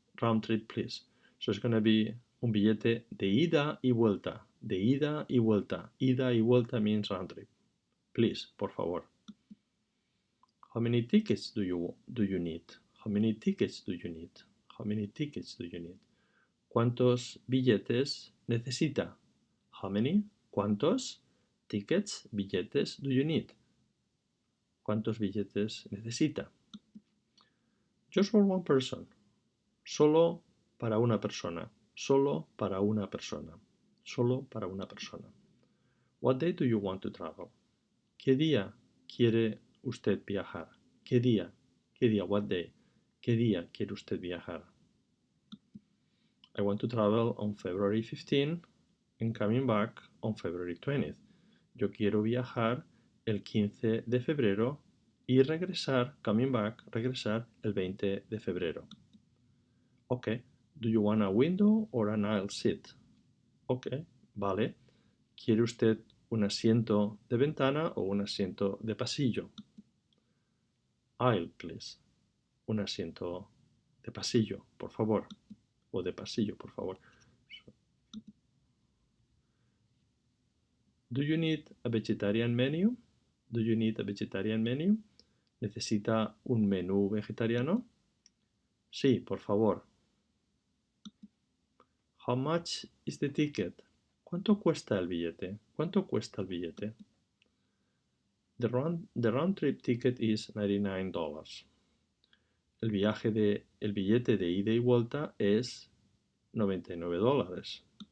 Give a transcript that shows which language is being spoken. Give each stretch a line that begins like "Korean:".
English: Round trip, please. So it's going to be
Spanish: un billete de ida y vuelta. De ida y vuelta. Ida y vuelta
English: means round trip. Please,
Spanish: por favor.
English: How many tickets do you need? How many tickets do you need? How many tickets do you need?
Spanish: ¿Cuántos billetes necesita?
English: How many?
Spanish: ¿Cuántos
English: tickets,
Spanish: billetes
English: do you need?
Spanish: ¿Cuántos billetes necesita?
English: Just for one person.
Spanish: Solo para una persona. Solo para una persona. Solo para una persona.
English: What day do you want to travel?
Spanish: ¿Qué día quiere usted viajar? ¿Qué día? ¿Qué día?
English: What day?
Spanish: ¿Qué día quiere usted viajar?
English: I want to travel on February 15 and coming back on February 20th.
Spanish: Yo quiero viajar el 15 de febrero y regresar,
English: coming back,
Spanish: regresar el 20 de febrero.
English: Ok. Do you want a window or an aisle seat?
Spanish: Ok, vale. ¿Quiere usted un asiento de ventana o un asiento de pasillo?
English: Aisle, please.
Spanish: Un asiento de pasillo, por favor. O de pasillo, por favor.
English: Do you need a vegetarian menu? Do you need a vegetarian menu?
Spanish: ¿Necesita un menú vegetariano? Sí, por favor.
English: How much is the ticket?
Spanish: ¿Cuánto cuesta el billete? ¿Cuánto cuesta el billete?
English: The round trip ticket is $99.
Spanish: El billete de ida y vuelta es $99.